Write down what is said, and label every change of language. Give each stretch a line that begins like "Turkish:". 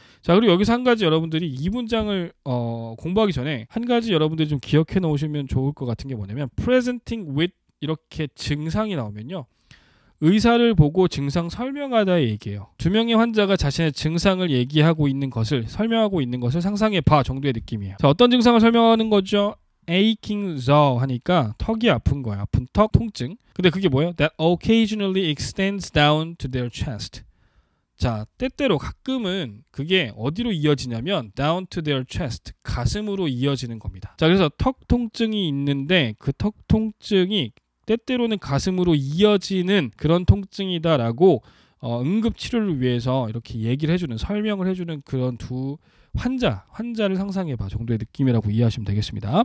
Korean: 자, 그리고 여기서 한 가지 여러분들이 이 문장을 공부하기 전에 한 가지 여러분들이 좀 기억해 놓으시면 좋을 것 같은 게 뭐냐면
English: presenting with
Korean: 이렇게 증상이 나오면요. 의사를 보고 증상 설명하다의 얘기예요. 두 명의 환자가 자신의 증상을 얘기하고 있는 것을 설명하고 있는 것을 상상해 봐 정도의 느낌이에요. 자, 어떤 증상을 설명하는 거죠?
English: aching jaw
Korean: 하니까 턱이 아픈 거예요. 아픈 턱 통증. 근데 그게 뭐예요?
English: That occasionally extends down to their chest.
Korean: 자, 때때로 가끔은 그게 어디로 이어지냐면
English: down to their chest,
Korean: 가슴으로 이어지는 겁니다. 자, 그래서 턱 통증이 있는데 그 턱 통증이 때때로는 가슴으로 이어지는 그런 통증이다라고 응급 치료를 위해서 이렇게 얘기를 해주는, 설명을 해주는 그런 두 환자를 상상해봐 정도의 느낌이라고 이해하시면 되겠습니다.